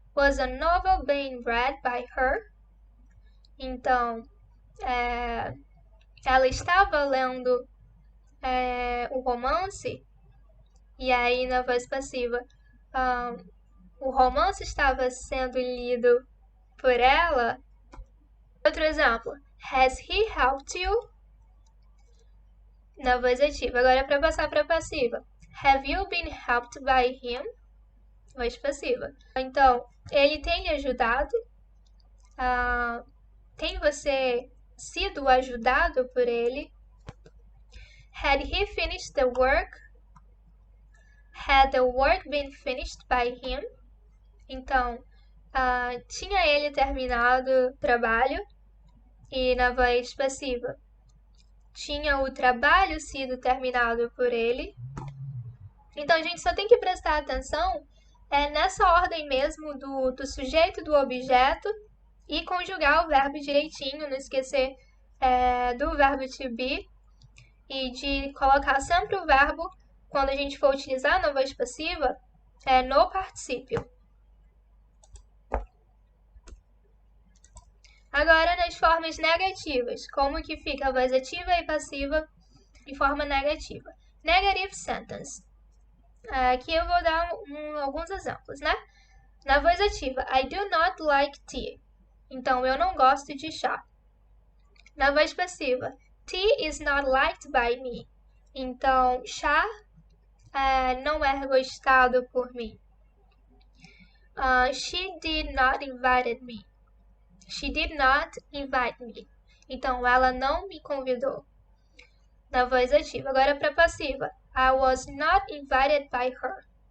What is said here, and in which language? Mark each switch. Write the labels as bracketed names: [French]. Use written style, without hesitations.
[English] Was a novel being read by her? [Portuguese] Então, ela estava lendo o romance? E aí na voz passiva, o romance estava sendo lido por ela? Outro exemplo. [English] Has he helped you? [Portuguese] Na voz ativa. Agora para passar para passiva. [English] Have you been helped by him? [Portuguese] Voz passiva. Então, ele tem lhe ajudado? Tem você sido ajudado por ele? [English] Had he finished the work? Had the work been finished by him? [Portuguese] Então, tinha ele terminado o trabalho? E na voz passiva. Tinha o trabalho sido terminado por ele? Então, a gente só tem que prestar atenção nessa ordem mesmo do sujeito e do objeto e conjugar o verbo direitinho, não esquecer do verbo to be e de colocar sempre o verbo, quando a gente for utilizar na voz passiva, no particípio. Agora, nas formas negativas, como que fica a voz ativa e passiva de forma negativa? [English] Negative sentence. [Portuguese] Aqui eu vou dar alguns exemplos, né? Na voz ativa, [English] I do not like tea. [Portuguese] Então, eu não gosto de chá. Na voz passiva, [English] tea is not liked by me. [Portuguese] Então, chá não é gostado por mim. [English] She did not invite me. She did not invite me. [Portuguese] Então, ela não me convidou. Na voz ativa. Agora, para passiva. [English] I was not invited by her.